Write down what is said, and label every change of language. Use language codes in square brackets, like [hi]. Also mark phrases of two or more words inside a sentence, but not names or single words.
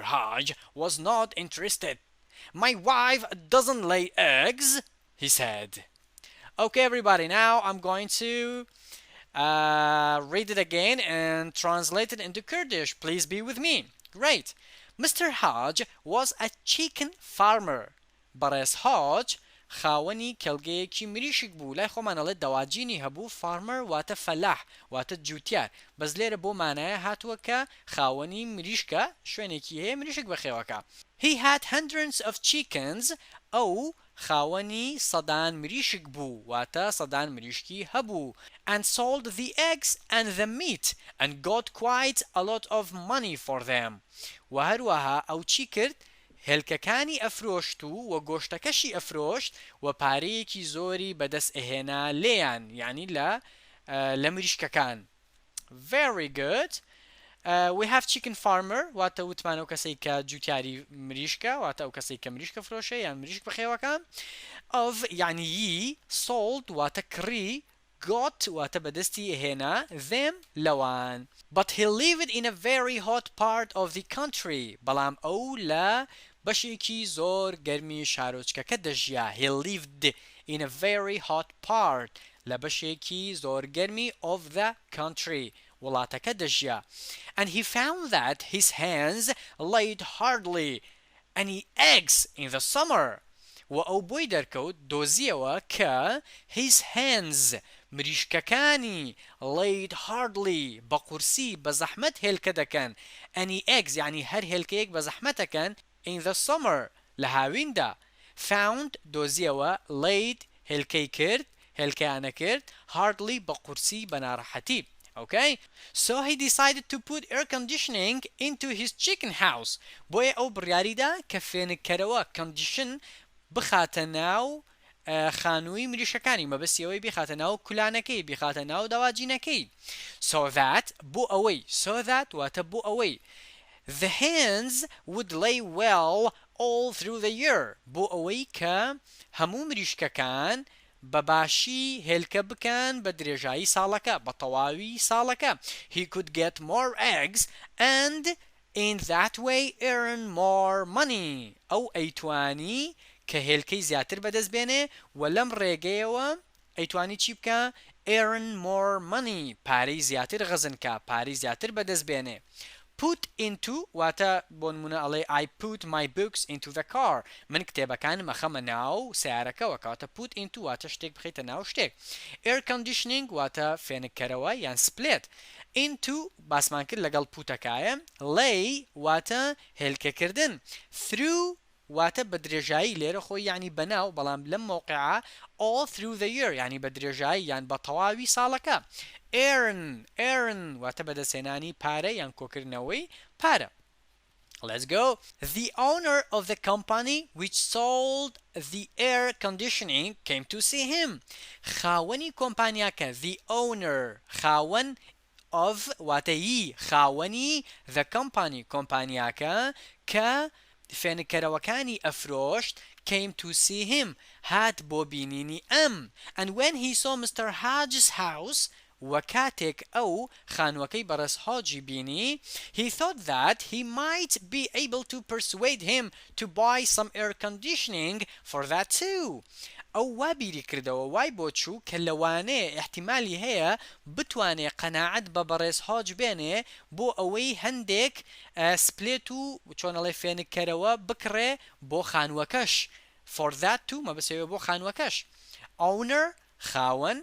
[en] Hodge was not interested. My wife doesn't lay eggs, he said. Okay, everybody, now I'm going to read it again and translate it into Kurdish. Please be with me. Great. Mr. Hodge was a chicken farmer. [ckb] Bares Hodge خاوەنی کەلگەیەکی مریشک بوو لای خۆمانەڵێت دەواجینی هەبوو فارمەر واتە فەلاح واتە جوتیار بەس لێرە بۆ مانایە هاتووە کە خاوەنی مریشکە شوێنێکی هەیە مریشک بەخێوەکە. [en] He had hundreds of chickens. [ckb] ئەو خاوەنی سەدان مریشک بوو واتە سەدان مریشکی هەبوو [en] and sold the eggs and the meat and got quite a lot of money for them. [ckb] و هەروەها ئەو چی کرد؟ هێلکەکانی ئەفرۆشت و گۆشتەکەشی ئەفرۆشت و پارەیەکی زۆری بەدەست ئەهێنا لێیان یعنی لە مریشکەکان. [en] Very good. We have chicken farmer [ckb] واتە وتمان ئەو کەسەی کە جوتیاری مریشکە واتە ئەو کەسەی کە مریشکە فرۆشە یان مریشک بەخێوەکە. Of یعنی یی sold واتە کڕی got واتە بەدەستی هێنا them لەوان. [en] But he lived in a very hot part of the country. [ckb] بەڵام ئەو لە بەشێکی زۆر گەرمی شارۆچکەکە دەژیا. [en] He lived in a very hot part [ckb] لە بەشێکی زۆر گەرمی [en] of the country [ckb] وڵاتەکە دەژیا. [en] And he found that his hens laid hardly any eggs in the summer. [ckb] و ئەو بۆی دەرکەوت دۆزیەوە کە [en] his hens [ckb] مریشکەکانی [en] laid hardly [ckb] بە قورسی بە زەحمەت هێلکە دەکەن [en] any eggs [ckb] یعنی هەر هێلکەیەک بە زەحمەتەکەن [en] in the summer [ckb] لە هاویندا. found دۆزیەوە laid هێلکەی کرد هێلکەیانە کرد hardly بە قورسی بە ناڕەحەتی. [en] Okay, so he decided to put air conditioning into his chicken house. [ckb] بۆیە ئەو بڕیاریدا کە فێنکەرەوە condition بخاتە ناو خانووی مریشەکانی مەبەستیەوەی بخاتە ناو کولانەکەی بخاتە ناو داواجینەکەی. [en] So that [ckb] بۆ ئەوەی [en] so that [ckb] واتە بۆ ئەوەی [en] the hens would lay well all through the year [ckb] بۆ ئەوەی کە هەموو مریشکەکان بەباشی هێلکە بکەن بە درێژایی ساڵەکە بە تەواوی ساڵەکە. [en] He could get more eggs and in that way earn more money. [ckb] ئەو ئەیتوانی کە هێلکەی زیاتر بەدەست بێنێ و لەم ڕێگەیەوە ئەیتوانی چی بکە؟ [en] earn more money [ckb] پارەی زیاتر غەزنکە پارەی زیاتر بەدەست بێنێ. [en] Put into [ckb] واتە بۆ نمونە ئەڵێ [en] I put my books into the car. [ckb] من کتێبەکانم ئەخەمە ناو سیارەکەوە کەواتە [en] put into [ckb] واتە شتێک بخەیتە ناو شتێک. [en] Air conditioning [ckb] واتە فێنکەرەوە یان سپلێت. Into باسمان کرد لەگەڵ پوتەکایە. Lay واتە هێلکەکردن. Through واتە بە درێژایی لێرە خۆی یعنی بەناو بەڵام لەم مۆقعە [en] all through the year [ckb] یعنی بە درێژایی یان بە تەواوی ساڵەکە. earn واتە بەدەستهێنانی پارە یان کۆکردنەوەی پارە. [en] Let's go. The owner of the company which sold the air conditioning came to see him. [ckb] خاوني كومبانياكا [en] the owner خاون of [ckb] واتەیی خاوەنی [en] the company [ckb] کۆمپانیاکە کە فێنکەرەوەکانی ئەفرۆشت [en] came to see him [ckb] هات بۆ بینینی ئەم [en] and when he saw Mr. Hodge's house [ckb] وەکاتێک ئەو خانووەکەی بەڕێز هۆجی بینی [en] he thought that he might be able to persuade him to buy some air conditioning for that too [ckb] ئەو وا بیری کردەوە وای بۆ چوو کە لەوانەیە احتیمالی هەیە بتوانێ قەناعەت بە بەڕێز هۆج بێنێ بۆ ئەوەی هەندێک سپلێت و چۆنەڵێ فێنکەرەوە بکڕێ بۆ خانووەکەش [en] for that too [ckb] مەبەسەوە بۆ خانووەکەش owner خاوەن